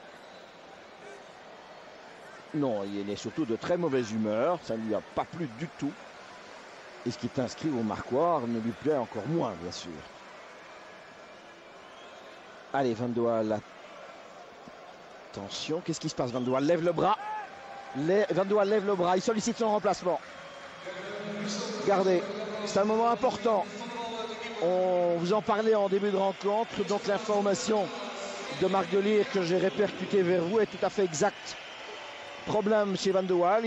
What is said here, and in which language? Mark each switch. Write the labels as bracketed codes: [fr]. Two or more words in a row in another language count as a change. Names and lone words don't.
[fr] Non, il est surtout de très mauvaise humeur. Ça ne lui a pas plu du tout. Et ce qui est inscrit au marquoir ne lui plaît encore moins, bien sûr. Allez, Van de Waal. Attention, qu'est-ce qui se passe? Van de Waal lève le bras. Van de Waal lève le bras. Il sollicite son remplacement. Regardez, c'est un moment important. On vous en parlait en début de rencontre. Donc l'information de Marc Delire que j'ai répercutée vers vous est tout à fait exacte. Problème chez Van de Waal.